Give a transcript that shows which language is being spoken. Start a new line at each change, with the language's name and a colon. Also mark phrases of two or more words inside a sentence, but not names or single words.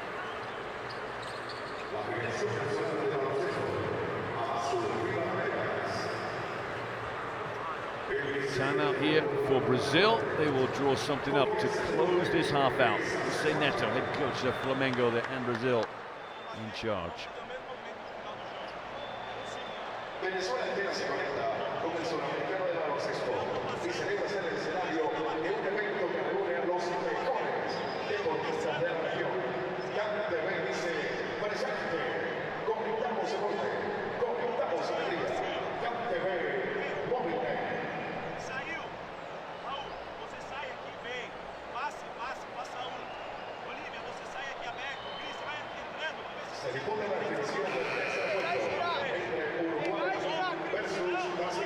English: Timeout here for Brazil. They will draw something up to close this half out. José Neto, head coach of Flamengo there, and Brazil in charge.
Spanish: Venezuela entera se conecta con el sudamericano de baloncesto y celebra ser el escenario de un evento que reúne a los mejores deportistas de la región. CanTV dice, presente, conectamos deporte, conectamos alegría. CanTV, móvil.
Portuguese: Saiu! Raul, você sai aqui, vem. Passe, passa um. Olivia, você sai aqui aberto. Cris, vai entrando.
Spanish: Se dispone la definición del tercer encuentro entre Uruguay versus Brasil.